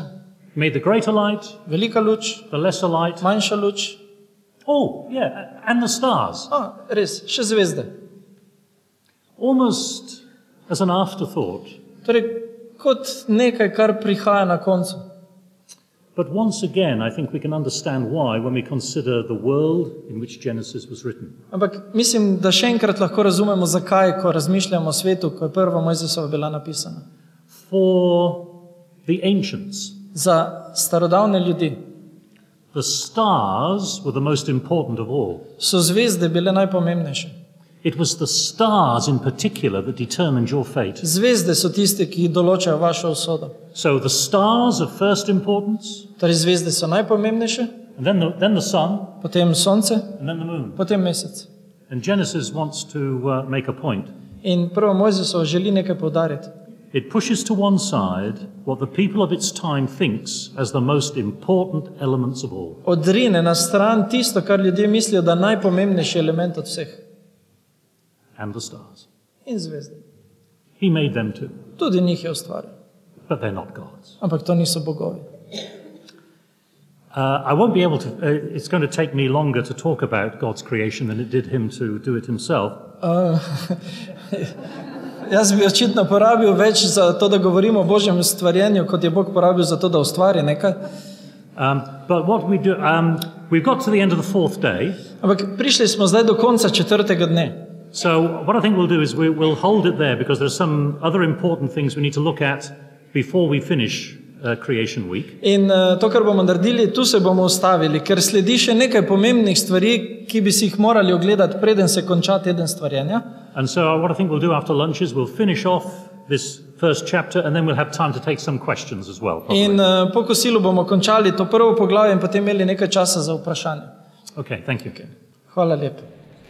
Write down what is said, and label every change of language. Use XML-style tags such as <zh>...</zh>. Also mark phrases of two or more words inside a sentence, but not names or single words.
<en>Made the greater light,</en> <sl>Velika luč,</sl> <en>the lesser light.</en> <sl>manjša luč,</sl> <en>Oh, yeah, and the stars.</en> <sl>res, še zvezde.</sl> <en>Almost as an afterthought.</en> <sl>Torej, kot nekaj, kar prihaja na koncu.</sl> <en>But once again, I think we can understand why when we consider the world in which Genesis was written.</en> <sl>Ampak mislim, da še enkrat lahko razumemo, zakaj, ko razmišljamo o svetu, ko je prva Mojzesova bila napisana.</sl> <en>For the ancients,</en> <sl>Za starodavne ljudi</sl> <en>the stars were the most important of all.</en> <sl>so zvezde bile najpomembnejše.</sl> <en>It was the stars in particular that determined your fate.</en> <sl>Zvezde so tiste, ki določajo vašo usodo.</sl> <en>So the stars of first importance,</en> <sl>Torej, zvezde so najpomembnejše,</sl> <en>and then the sun,</en> <sl>potem sonce,</sl> <en>and then the moon.</en> <sl>potem mesec.</sl> <en>And Genesis wants to make a point.</en> <sl>In prvo Mojzesova želi nekaj poudariti.</sl> <en>It pushes to one side what the people of its time thinks as the most important elements of all.</en> <sl>Odrine na stran tisto, kar ljudje mislijo, da je najpomembnejši element od vseh.</sl> <en>And the stars.</en> <sl>In zvezde.</sl> <en>He made them too,</en> <sl>Tudi njih je ustvaril.</sl> <en>but they're not gods.</en> <sl>Ampak to niso bogovi.</sl> <en>I won't be able to, it's going to take me longer to talk about God's creation than it did him to do it himself.</en> <sl>Jaz bi očitno porabil več za to, da govorimo o Božjem stvarjenju, kot je Bog porabil za to, da ustvari nekaj.</sl> <en>But what we do, we've got to the end of the fourth day.</en> <sl>Ampak prišli smo zdaj do konca četrtega dne.</sl> <en>So what I think we'll do is we'll hold it there because there's some other important things we need to look at before we finish Creation Week.</en> <sl>In to, kar bomo naredili, tu se bomo ustavili, ker sledi še nekaj pomembnih stvari, ki bi si jih morali ogledati, preden se konča teden stvarjenja.</sl> <en>And so what I think we'll do after lunch is we'll finish off this first chapter and then we'll have time to take some questions as well. Probably.</en> <sl>In po kosilu bomo končali to prvo poglavje in potem imeli nekaj časa za vprašanje.</sl> <en>Okay, thank you.</en> <sl>Hvala lepa.</sl>